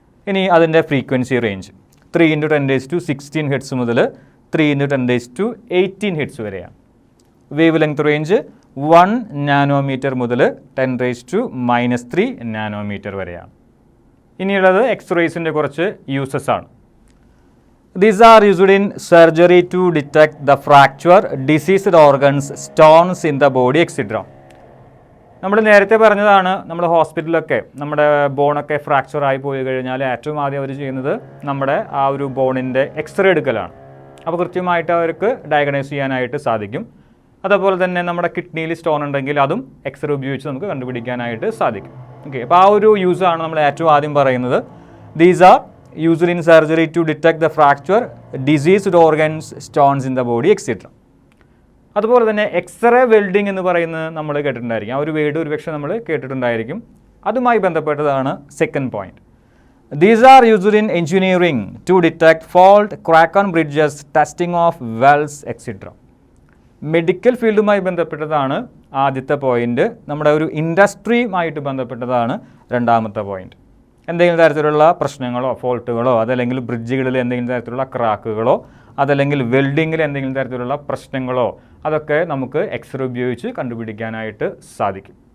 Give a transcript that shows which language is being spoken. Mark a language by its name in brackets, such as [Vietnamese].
[Malayalam] ഇനി അതിൻ്റെ frequency range 3×10⁻16 hertz മുതൽ 3×10⁻18 ഹെർട്സ് വരെയാണ്. വേവ് ലെങ്ത് റേഞ്ച് 1 നാനോമീറ്റർ മുതൽ 10⁻³ നാനോമീറ്റർ വരെയാണ്. ഇനിയുള്ളത് എക്സ്റേസിൻ്റെ കുറച്ച് യൂസസ് ആണ്. [English] These are used in surgery to detect the fracture, diseased organs, stones in the body, etc. [Malayalam] നമ്മൾ നേരത്തെ പറഞ്ഞതാണ്, നമ്മുടെ ഹോസ്പിറ്റലിലൊക്കെ നമ്മുടെ ബോണൊക്കെ ഫ്രാക്ചറായി പോയി കഴിഞ്ഞാൽ ഏറ്റവും ആദ്യം അവർ ചെയ്യുന്നത് നമ്മുടെ ആ ഒരു ബോണിൻ്റെ എക്സ്റേ എടുക്കലാണ്. അപ്പോൾ കൃത്യമായിട്ട് അവർക്ക് ഡയഗ്നോസ് ചെയ്യാനായിട്ട് സാധിക്കും. അതുപോലെ തന്നെ നമ്മുടെ കിഡ്നിയിൽ സ്റ്റോൺ ഉണ്ടെങ്കിൽ അതും എക്സ്റേ ഉപയോഗിച്ച് നമുക്ക് കണ്ടുപിടിക്കാനായിട്ട് സാധിക്കും. ഓക്കെ, അപ്പോൾ ആ ഒരു യൂസാണ് നമ്മൾ ഏറ്റവും ആദ്യം പറയുന്നത്. [English] These are used in surgery to detect the fracture, diseased organs, stones in the body, etc. [Malayalam] അതുപോലെ തന്നെ എക്സ്റേ വെൽഡിംഗ് എന്ന് പറയുന്നത് നമ്മൾ കേട്ടിട്ടുണ്ടായിരിക്കും. ആ ഒരു വേർഡ് ഒരുപക്ഷെ നമ്മൾ കേട്ടിട്ടുണ്ടായിരിക്കും. അതുമായി ബന്ധപ്പെട്ടതാണ് second point. [English] These are used in engineering to detect fault, crack on bridges, testing of wells, etc. [Malayalam] Medical ഫീൽഡുമായി ബന്ധപ്പെട്ടതാണ് ആദ്യത്തെ പോയിന്റ്. നമ്മുടെ ഒരു ഇൻഡസ്ട്രിയുമായിട്ട് ബന്ധപ്പെട്ടതാണ് രണ്ടാമത്തെ പോയിന്റ്. എന്തെങ്കിലും തരത്തിലുള്ള പ്രശ്നങ്ങളോ ഫോൾട്ടുകളോ അതല്ലെങ്കിൽ ബ്രിഡ്ജുകളിൽ എന്തെങ്കിലും തരത്തിലുള്ള ക്രാക്കുകളോ അതല്ലെങ്കിൽ വെൽഡിങ്ങിൽ എന്തെങ്കിലും തരത്തിലുള്ള പ്രശ്നങ്ങളോ അതൊക്കെ നമുക്ക് എക്സ്റേ ഉപയോഗിച്ച് കണ്ടുപിടിക്കാനായിട്ട് സാധിക്കും.